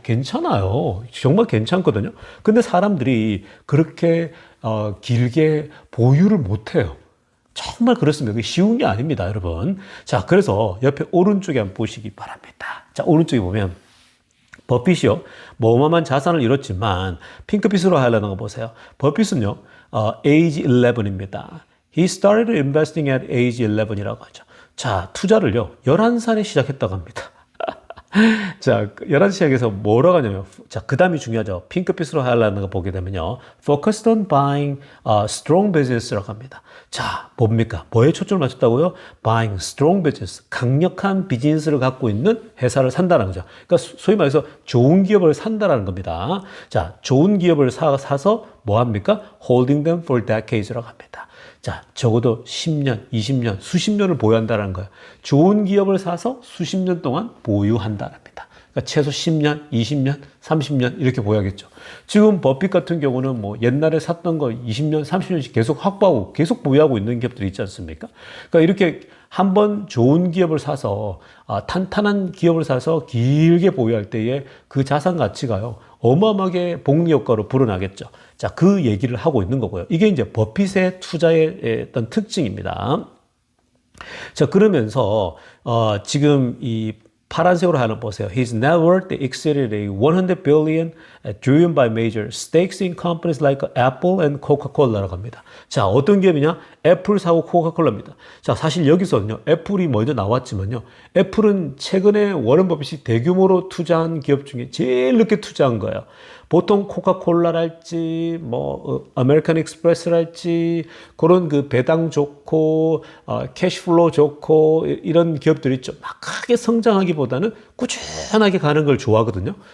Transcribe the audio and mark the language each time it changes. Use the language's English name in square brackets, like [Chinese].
[Korean] 괜찮아요. 정말 괜찮거든요. 근데 사람들이 그렇게 길게 보유를 못 해요. 정말 그렇습니다. 그게 쉬운 게 아닙니다, 여러분. 자, 그래서 옆에 오른쪽에 한번 보시기 바랍니다. 자, 오른쪽에 보면 버핏이요. 뭐 어마어마한 자산을 잃었지만 핑크빛으로 하려는 거 보세요. 버핏은요. age 11입니다. [English] He started investing at age 11 [Korean] 이라고 하죠. 자, 투자를요. 11살에 시작했다고 합니다. 자, 11시 시작해서 뭐라고 하냐면, 자, 그 다음이 중요하죠. 핑크빛으로 하려는 거 보게 되면요. [English] Focused on buying strong business [Korean] 라고 합니다. 자, 뭡니까? 뭐에 초점을 맞췄다고요? [English] Buying strong business. [Korean] 강력한 비즈니스를 갖고 있는 회사를 산다는 거죠. 그러니까 소위 말해서 좋은 기업을 산다라는 겁니다. 자, 좋은 기업을 사서 뭐 합니까? [English] Holding them for decades [Korean] 라고 합니다. 자, 적어도 10년, 20년, 수십 년을 보유한다는 거예요. 좋은 기업을 사서 수십 년 동안 보유한다랍니다. 그러니까 최소 10년, 20년, 30년 이렇게 보유하겠죠. 지금 버핏 같은 경우는 뭐 옛날에 샀던 거 20년, 30년씩 계속 확보하고 계속 보유하고 있는 기업들이 있지 않습니까? 그러니까 이렇게 한번 좋은 기업을 사서 탄탄한 기업을 사서 길게 보유할 때에 그 자산 가치가요. 어마어마하게 복리 효과로 불어나겠죠. 자, 그 얘기를 하고 있는 거고요. 이게 이제 버핏의 투자의 어떤 특징입니다. 자, 그러면서 지금 이 파란색으로 하나 보세요. [English] His net worth exceeded a 100 billion driven by major stakes in companies like Apple and Coca-Cola [Korean] 라고 합니다. 자, 어떤 기업이냐? 애플 사고 코카콜라입니다. 자, 사실 여기서는요. 애플이 먼저 나왔지만요. 애플은 최근에 워런 버핏이 대규모로 투자한 기업 중에 제일 늦게 투자한 거예요. 보통 코카콜라랄지 뭐 아메리칸 익스프레스랄지 그런 그 배당 좋고 캐시플로우 좋고 이런 기업들이 좀 막 크게 성장하기보다는 꾸준하게 가는 걸 좋아하거든요.